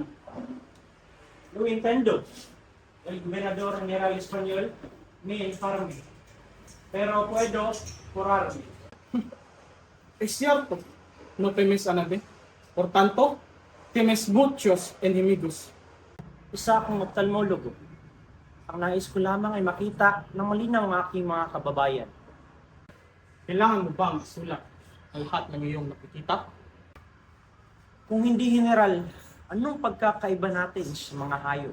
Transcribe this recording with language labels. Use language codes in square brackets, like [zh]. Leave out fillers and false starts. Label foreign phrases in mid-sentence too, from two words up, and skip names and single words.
[es] No entiendo. El gobernador general español me informó. Pero puedo curarme. Es cierto, no temes a nadie. Por tanto, temes muchos enemigos. [tl] Isa akong ophthalmologo. Ang nais ko lamang ay makita ng malinaw ang aking mga kababayan. Kailangan mo bang isulat ang lahat ng iyong nakikita? Kung hindi general, anong pagkakaiba natin sa mga hayop?